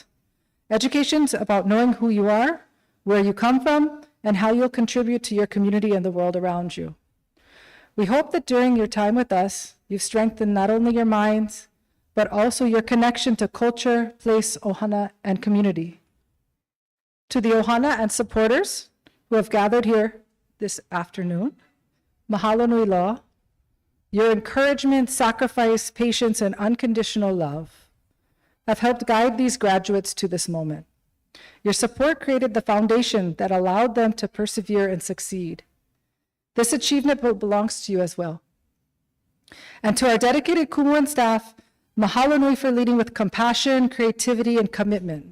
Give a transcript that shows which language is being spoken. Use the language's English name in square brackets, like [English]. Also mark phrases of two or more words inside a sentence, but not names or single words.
[English] Education's about knowing who you are, where you come from, and how you'll contribute to your community and the world around you. We hope that during your time with us, you've strengthened not only your minds, but also your connection to culture, place, ohana, and community. To the ohana and supporters who have gathered here this afternoon, [Hawaiian] mahalo nui loa. [English] Your encouragement, sacrifice, patience, and unconditional love have helped guide these graduates to this moment. Your support created the foundation that allowed them to persevere and succeed. This achievement belongs to you as well. And to our dedicated kumu and staff, [Hawaiian] mahalo nui [English] for leading with compassion, creativity, and commitment.